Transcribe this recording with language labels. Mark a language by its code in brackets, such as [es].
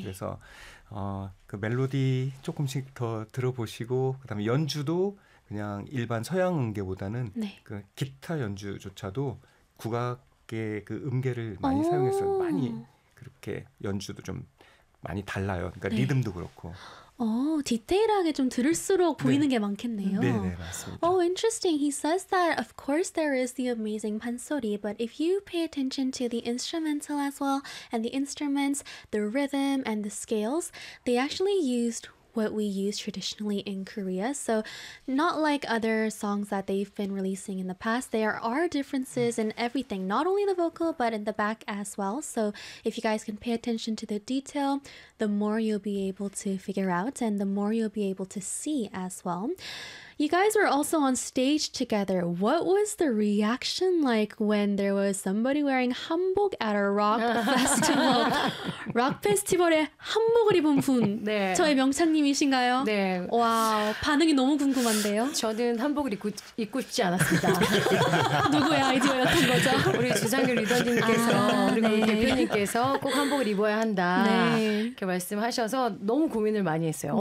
[ko] 그래서 그 멜로디 조금씩 더 들어보시고 그다음에 연주도 그냥 일반 서양 음계보다는 네. 그 기타 연주조차도 국악의 그 음계를 많이 사용해서 많이 그렇게 연주도 좀 많이 달라요. 그러니까 네. 리듬도 그렇고. 디테일하게 좀 들을수록 보이는 네. 게 많겠네요. 네, 네, 맞습니다. [en] Oh, interesting. He says that, of course, there is the amazing 판소리, but if you pay attention to the instrumental as well, and the instruments, the rhythm, and the scales, they actually used what we use traditionally in Korea. So not like other songs that they've been releasing in the past. There are differences in everything, not only the vocal, but in the back as well. So if you guys can pay attention to the detail, the more you'll be able to figure out and the more you'll be able to see as well. You guys were also on stage together. What was the reaction like when there was somebody wearing 한복 at a rock festival? Rock festival [ko] 에 한복을 입은 분. 네. 저의 명창님이신가요? 네. 와, 반응이 너무 궁금한데요. 저는 한복을 입고 싶지 않았습니다. 누구의 아이디어였던 거죠? 우리 주상규 리더님께서 그리고 네. 대표님께서 꼭 한복을 입어야 한다. 네. 이렇게 말씀하셔서 너무 고민을 많이 했어요.